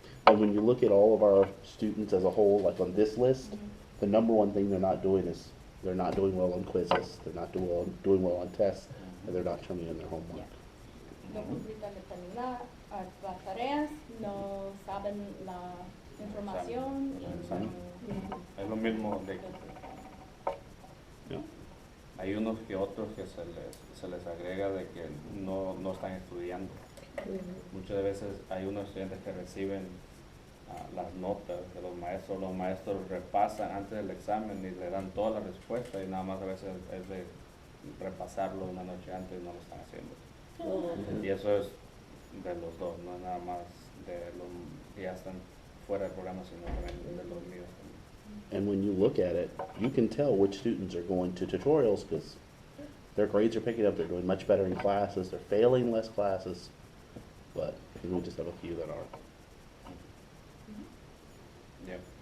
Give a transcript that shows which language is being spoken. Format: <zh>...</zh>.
<en>And when you look at all of our students as a whole, like on this list, the number one thing they're not doing is they're not doing well on quizzes, they're not doing well on tests, and they're not turning in their homework. Yeah.</en> <es>No completan las tareas, no saben la información y Examen. no- Es lo mismo de</es> <en>Yeah.</en> <es>hay unos que otros que se les agrega de que no están estudiando. Muchas veces hay unos estudiantes que reciben las notas de los maestros repasan antes del examen y le dan todas las respuestas y nada más a veces es de repasarlo una noche antes y no lo están haciendo. Y eso es de los dos, no es nada más de los que ya están fuera del programa, sino también de los míos también.</es> <en>And when you look at it, you can tell which students are going to tutorials because their grades are picking up, they're doing much better in classes, they're failing less classes, but we just have a few that aren't. Yep.</en>